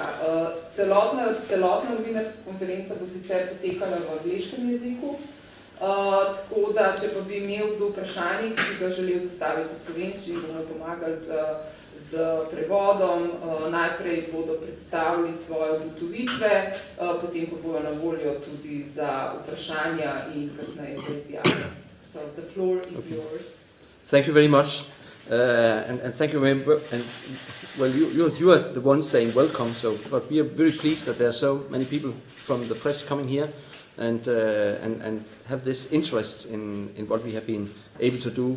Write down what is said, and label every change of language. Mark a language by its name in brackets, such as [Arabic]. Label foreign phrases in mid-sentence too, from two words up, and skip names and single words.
[Slovenian] Celotna novinarska konferenca bo sicer potekala v angleškem jeziku, tako da, če pa bi imel kdo vprašanje, ki bi ga želel zastaviti v slovenščini, bomo pomagali z z prevodom. Najprej bodo predstavili svoje ugotovitve, potem pa bodo na voljo tudi za vprašanja in kasneje za izjave. [English] So the floor is yours. Thank you very much. And thank you very much. And well, you are the ones saying welcome. So, but we are very pleased that there are so many people from the press coming here and have this interest in what we have been able to do.